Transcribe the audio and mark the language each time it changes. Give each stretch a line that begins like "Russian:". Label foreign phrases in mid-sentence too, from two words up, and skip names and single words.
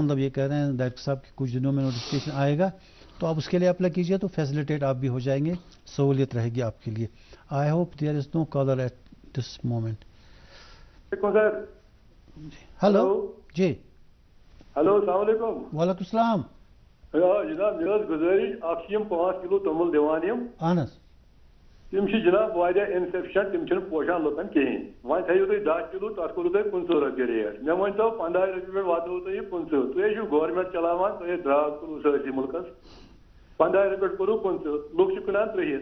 Urdu: مطلب یہ کہہ رہے ہیں ڈائریکٹر صاحب کہ کچھ دنوں میں نوٹیفیکیشن آئے گا تو آپ اس کے لیے اپلائی کیجیے تو فیسلیٹیٹ آپ بھی ہو جائیں گے, سہولیت رہے گی آپ کے لیے.
English: I hope there is no caller at this moment.
Urdu: ہلو جی. ہلو
Arabic: السلام علیکم. وعلیکم السلام.
Kashmiri: جناب مےٚ ٲس گُزٲرِش اکھ چھِ یِم 5 کِلوٗ توٚمُل دِوان یِم. اہن حظ. تِم چھِ جناب واریاہ اِنسفیشنٹ, تِم چھِنہٕ پوشان لُکن کِہیٖنۍ. وۄنۍ تھٲیِو تُہۍ 10 کِلوٗ تَتھ کوٚروٕ تۄہہِ 25 رۄپیہِ ریٹ. مےٚ ؤنۍتو 15 رۄپیہِ پٮ۪ٹھ واتنووٕ تۄہہِ یہِ 25. تُہۍ چھِو گورمٮ۪نٹ چلاوان, تۄہہِ درٛاگ کوٚروٕ سٲرسٕے مُلکس. 15 رۄپیہِ پٮ۪ٹھ کوٚروٕ 25, لُکھ چھِ کٕنان 30.